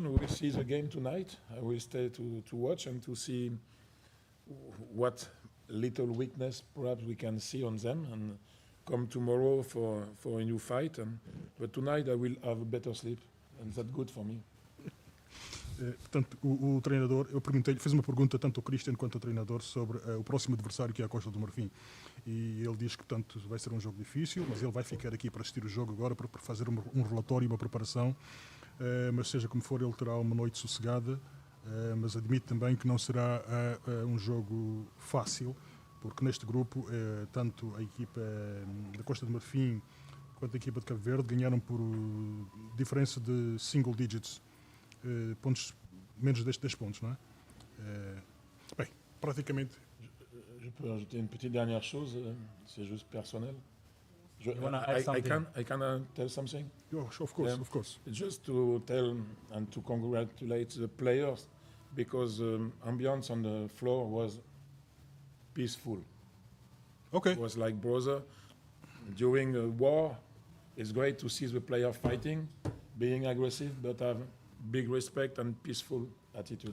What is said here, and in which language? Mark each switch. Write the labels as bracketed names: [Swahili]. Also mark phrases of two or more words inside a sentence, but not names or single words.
[English] We will see the game tonight. I will stay to watch and to see what little weakness perhaps we can see on them and come tomorrow for a new fight. But tonight I will have a better sleep, and that's good for me. [Portuguese] Portanto, o treinador, eu perguntei-lhe, fiz uma pergunta tanto ao Christian quanto ao treinador sobre o próximo adversário, que é a Costa do Marfim. E ele diz que, portanto, vai ser um jogo difícil, mas ele vai ficar aqui para assistir o jogo agora, para fazer um relatório e uma preparação. Mas seja como for, ele terá uma noite sossegada, mas admite também que não será um jogo fácil, porque neste grupo, tanto a equipa da Costa do Marfim quanto a equipa de Cabo Verde ganharam por diferença de [English] single digits, [Portuguese] pontos, menos de 10 pontos, não é? Bem, praticamente... [French] Je peux ajouter une petite dernière chose, c'est juste personnel. [English] You wanna add something? I can tell something? Of course. Just to tell and to congratulate the players, because ambience on the floor was peaceful. Okay. It was like brother. During a war, it's great to see the player fighting, being aggressive, but have big respect and peaceful attitude.